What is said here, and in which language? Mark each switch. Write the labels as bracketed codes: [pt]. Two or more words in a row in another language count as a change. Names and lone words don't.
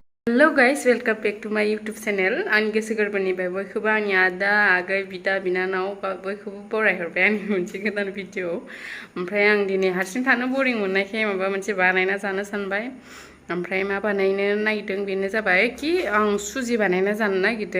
[en] hello guys, welcome back to my YouTube channel. [brx] आंनि गोसो गोरबोनिफ्राय बयखौबो आंनि आदा आगै बिदा बिनानाव बयखौबो बरायहरबाय आंनि मोनसे गोदान भिडिअ। ओमफ्राय आं दिनै हारसिं थानो बरिं मोननायखाय माबा मोनसे बानायना जानो सानबाय। ओमफ्राय मा बानायनो नागिरदों बेनो जाबाय कि आं सुजि बानायना जानो नागिरदों।